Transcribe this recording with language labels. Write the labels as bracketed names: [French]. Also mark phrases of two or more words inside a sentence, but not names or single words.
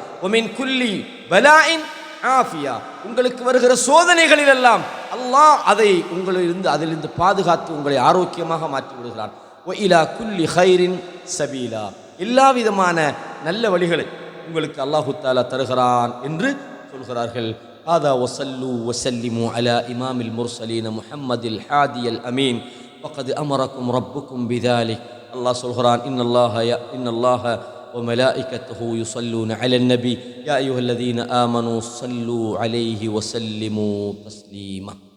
[Arabic] ومن كل بلاء عافية, [Tamil] உங்களுக்கு வருகிற சோதனைகளிலெல்லாம் அல்லாஹ் அதை அதிலிருந்து பாதுகாத்து உங்களை ஆரோக்கியமாக மாற்றி விடுகிறான். [Arabic] وإلى كل خير سبيلا, [Tamil] எல்லா விதமான நல்ல வழிகளை உங்களுக்கு அல்லாஹு தஆலா தருகிறான் என்று சொல்கிறார்கள். [Arabic] هذا وصلوا وسلموا على إمام المرسلين محمد الحادي الأمين وقد أمركم ربكم بذلك. الله سبحانه إن الله وملائكته يصلون على النبي يا أيها الذين آمنوا صلوا عليه وسلموا تسليما.